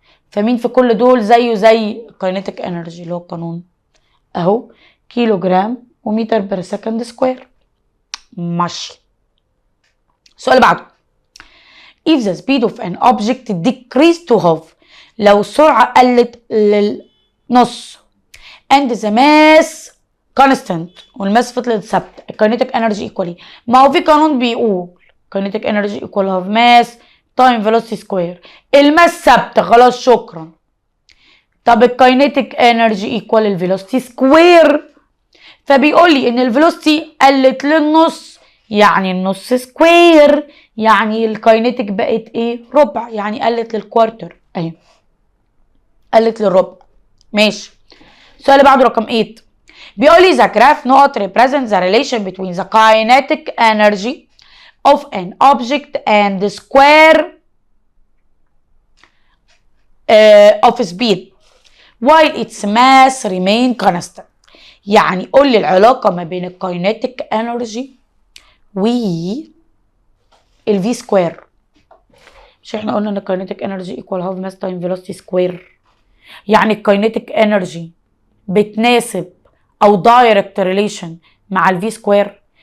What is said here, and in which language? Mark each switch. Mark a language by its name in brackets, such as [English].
[Arabic] فمين في كل دول زيه زي الكاينيتيك انرجي اللي هو القانون اهو كيلو جرام ومتر بير سكند سكوير. ماشي. السؤال اللي بعده [English] if the speed of an object decreased to half [Arabic] لو السرعة قلت للنص [English] and the mass constant [Arabic] والماس فضلت ثابتة الكاينيتيك انرجي ايكوال. ما هو في قانون بيقول [English] kinetic energy equal half mass time velocity square. [Arabic] الماس ثابتة خلاص شكرا. طب الكاينيتيك انرجي ايكوال الفيلوسيتي سكوير، فبيقول لي ان الفيلوسيتي قلت للنص يعني النص سكوير، يعني الكاينيتيك بقت ايه؟ ربع، يعني قلت للكوارتر اهي، قلت للربع. ماشي. السؤال اللي بعده رقم 8 بيقول لي [English] the graph نقط represent the relation between the kinetic energy of an object and the square of speed while its mass remain constant. [Arabic] يعني قول لي العلاقة ما بين الكاينيتيك انرجي و الفي سكوير. مش احنا قلنا ان الكاينيتيك انرجي ايكوال هاف ماس تايم فيلوسيتي سكوير؟ يعني الكاينيتيك انرجي بتناسب او دايركت ريليشن مع الفي سكوير.